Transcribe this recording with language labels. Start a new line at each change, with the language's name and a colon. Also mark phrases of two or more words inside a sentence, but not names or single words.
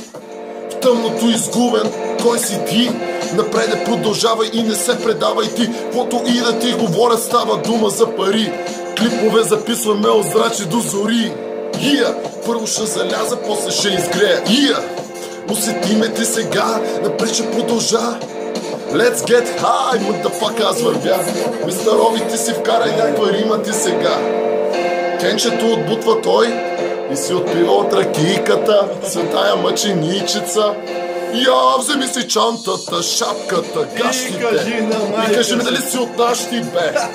Bulgarian: В тъмното изгубен, кой си ти? Напред продължавай и не се предавай ти. Каквото и да ти говорят, става дума за пари. Клипове записваме от зрачи до зори. Първо ще заляза, после ще изгрея. Усети ме ти сега, напред ще продължа.
English: Let's get high, motherfucker,
Bulgarian: аз вървя. Мистарови ти си вкарай някаква рима ти сега. Кенчето отбутва той и си отпива от ракийката, светая мъченичица. Вземи си чантата, шапката, гащите и кажи ми дали си от нашите, бе.